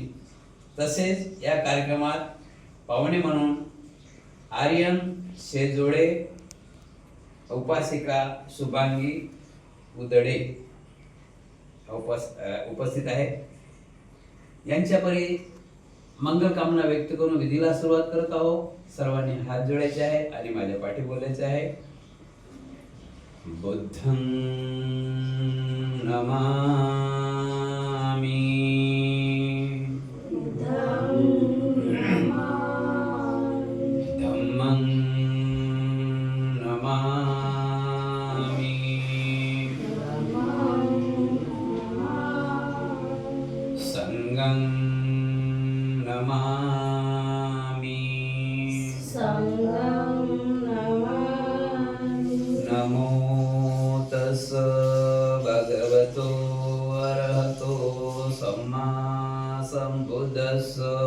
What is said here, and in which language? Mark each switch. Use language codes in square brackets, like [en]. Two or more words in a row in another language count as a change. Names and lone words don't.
[mr] तसेच या कार्यक्रमात पाहुणे म्हणून आर्यन शेजोडे, उपासिका शुभांगी उदडे उपस्थित आहेत. यांच्या परी मंगल कामना व्यक्त करून विधीला सुरुवात करत आहोत. सर्वांनी हात जोडायचे आहे आणि माझ्या पाठी बोलायचे आहे. [pi] बुद्धं नमामि, धम्मं नमामि, संघं नमामि, नमो तस् भगवतो अरहतो सम्मा संबुद्धस्स.